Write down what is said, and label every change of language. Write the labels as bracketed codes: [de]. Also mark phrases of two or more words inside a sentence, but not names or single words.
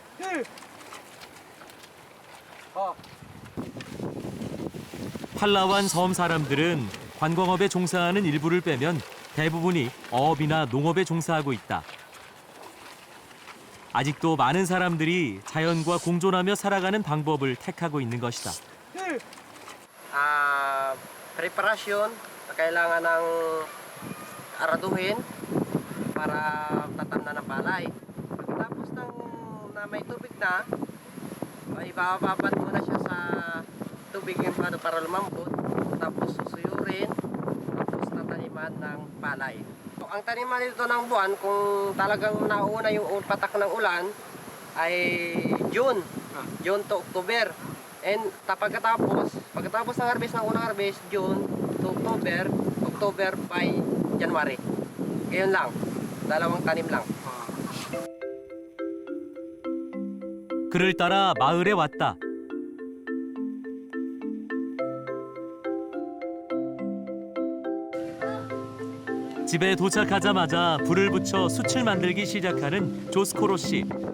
[ko] 팔라완 섬 사람들은 관광업에 종사하는 일부를 빼면 대부분이 어업이나 농업에 종사하고 있다. 아직도 많은 사람들이 자연과 공존하며 살아가는 방법을 택하고 있는 것이다. [tl] Preparasyon na kailangan ng araduhin para tatamnan ng palay. Pagkatapos na may tubig na, ay bababad muna siya sa tubig yung para lumambot, tapos susuyurin, tapos tataniman ng palay. Ang taniman nito ng buwan, kung talagang nauna yung patak ng ulan, ay [en] June to October. [tl] And pagkatapos ng harvest, ng unang harvest, [en] June to October, October by January. [tl] Ngayon lang, dalawang tanim lang. [ko] 그를 따라 마을에 왔다. 집에 도착하자마자 불을 붙여 숯을 만들기 시작하는 조스코로 씨.